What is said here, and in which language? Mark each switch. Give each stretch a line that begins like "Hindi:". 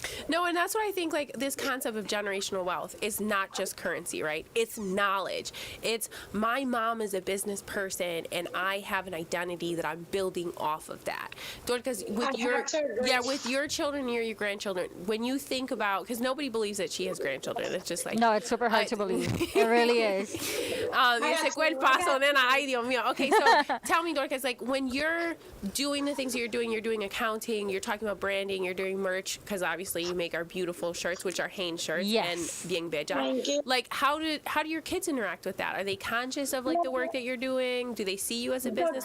English: No, and that's what I think, like, this concept of generational wealth is not just currency, right? It's knowledge. It's my mom is a business person, and I have an identity that I'm building off of that. Because with your children or your grandchildren, when you think about, because nobody believes that she has grandchildren. It's just like, No, it's super hard to believe. It really is.
Spanish: Ese cuerpazo, nena, ay, Dios mío.
English: Okay, so tell me, Dorcas, like, when you're doing the things that you're doing accounting, you're talking about branding, you're doing merch, because obviously you make our beautiful shirts, which are Hanes shirts, Yes. and
Spanish: bien bella.
English: Thank you. Like, how do your kids interact with that? Are they conscious of, like, the work that you're doing? Do they see you as a business